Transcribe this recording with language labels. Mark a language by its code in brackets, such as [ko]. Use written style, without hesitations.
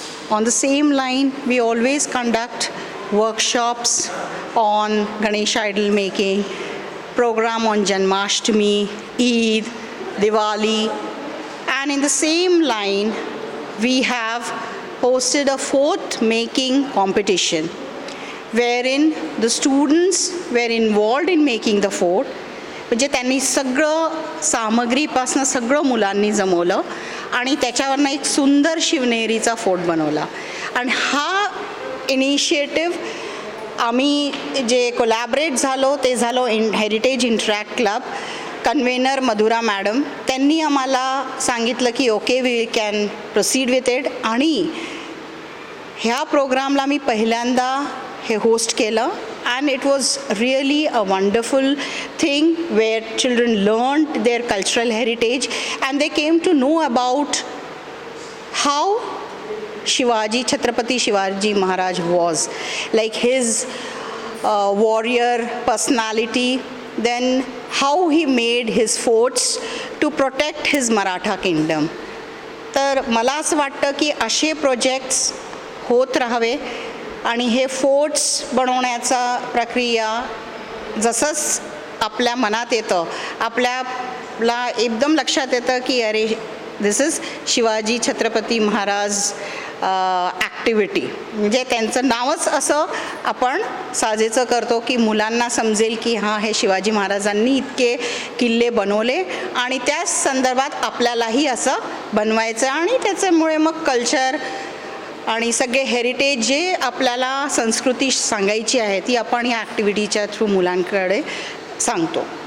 [en] On the same line, we always conduct workshops on Ganesh idol making, program on Janmashtami, Eid, Diwali, and in the same line, we have hosted a fort making competition wherein the students were involved in making the fort. [mr] म्हणजे त्यांनी सगळं सामग्रीपासनं सगळं मुलांनी जमवलं आणि त्याच्यावरनं एक सुंदर शिवनेरीचा fort बनवला. आणि हा इनिशिएटिव्ह आम्ही जे कोलॅबरेट झालो ते झालो heritage interact club. Convener Madhura madam त्यांनी आम्हाला सांगितलं की [en] Okay we can proceed with it. [mr] आणि ह्या प्रोग्रामला मी पहिल्यांदा हे होस्ट केलं [en] and it was really a wonderful thing where children learned their cultural heritage and they came to know about how Shivaji, Chhatrapati Shivaji Maharaj was, like his warrior personality, then how he made his forts to protect his Maratha kingdom. [mr] तर मला असं वाटतं की असे projects होत राहावे आणि हे फोर्ट्स बनवण्याचा प्रक्रिया जसंच आपल्या मनात येतं, आपल्याला एकदम लक्षात येतं की अरे [en] this is [mr] शिवाजी छत्रपती महाराज ॲक्टिव्हिटी, म्हणजे त्यांचं नावच असं आपण साजेचं करतो की मुलांना समजेल की हां हे शिवाजी महाराजांनी इतके किल्ले बनवले आणि त्याच संदर्भात आपल्यालाही असं बनवायचं आणि त्याच्यामुळे मग कल्चर आणि सगळे हेरिटेज जे आपल्याला संस्कृती सांगायची आहे ती आपण या ॲक्टिव्हिटीच्या थ्रू मुलांकडे सांगतो.